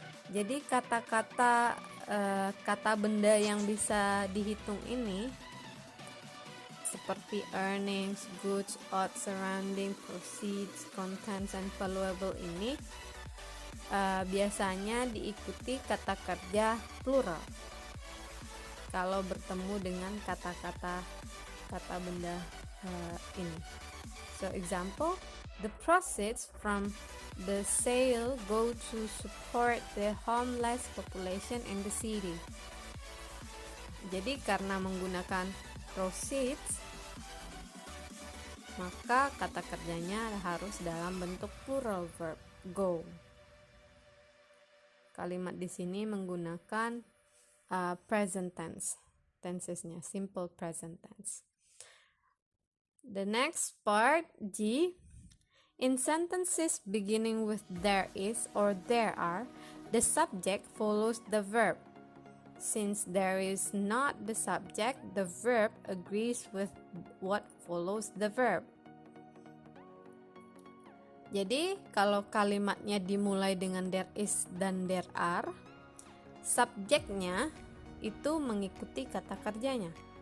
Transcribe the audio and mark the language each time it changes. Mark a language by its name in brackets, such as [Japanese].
[Indonesian] Jadi kata-kata kata benda yang bisa dihitung ini seperti earnings, goods, odds, surrounding, proceeds, contents, and valuable ini biasanya diikuti kata kerja plural kalau bertemu dengan kata-kata benda ini. [English] So example, the proceeds from the sale go to support the homeless population in the city. [Indonesian] Jadi karena menggunakan proceeds, maka kata kerjanya harus dalam bentuk plural verb, go. Kalimat di sini menggunakan present tense, tensesnya simple present tense. [English] The next part, G. In sentences beginning with there is or there are, the subject follows the verb. Since there is not the subject, the verb agrees with what follows the verb. [Indonesian] Jadi, kalau kalimatnya dimulai dengan there is dan there are, subjeknya itu mengikuti kata kerjanya.